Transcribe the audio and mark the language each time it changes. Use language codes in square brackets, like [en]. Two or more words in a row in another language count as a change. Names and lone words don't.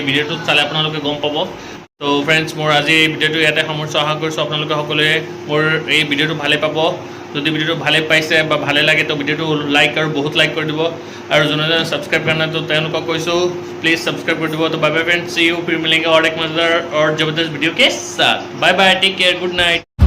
[as] ভিডিঅ'টোত চালে আপোনালোকে গম পাব তো ফ্ৰেণ্ডছ মোৰ আজি এই ভিডিঅ'টো ইয়াতে সামৰিছোঁ আশা কৰিছোঁ আপোনালোকে সকলোৱে মোৰ এই ভিডিঅ'টো ভালে পাব যদি ভিডিঅ'টো ভালে পাইছে বা ভালে লাগে তো ভিডিঅ'টো লাইক আৰু বহুত লাইক কৰি দিব আৰু যোনে যোনে ছাবস্ক্ৰাইব কৰা নাই তো তেওঁলোকক কৈছোঁ [en] please subscribe [as] কৰি দিব তো [en] bye bye friends see you [hi] फिर मिलेंगे और एक मजेदार और जबरदस्त वीडियो के साथ [en] bye bye take care good night